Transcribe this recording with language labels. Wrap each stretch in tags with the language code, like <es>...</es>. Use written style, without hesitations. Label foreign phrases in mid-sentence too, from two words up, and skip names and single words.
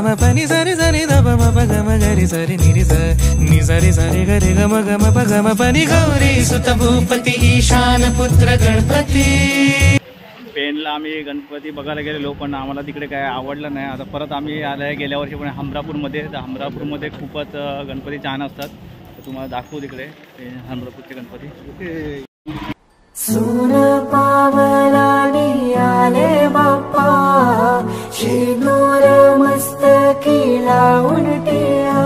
<sa>पनि सरि सरि दम पगम गरि सरि निरि नि सरि सरि गरि गम गम पगम पनि गौरी सुत भूपति ईशान पुत्र गणपति.</sa> <mr>पेणला आम्ही गणपती बघायला गेलेलो पण आम्हाला तिकडे काय आवडलं नाही. आता परत आम्ही आलं गेल्या वर्षी पण हमरापूरमध्ये. तर हमरापूरमध्ये खूपच गणपती छान असतात. तर तुम्हाला दाखवू तिकडे हमरापूरचे गणपती. सोन पावलानी आले बाप्पा शिनूर मस्तकी लावून टिया.</mr>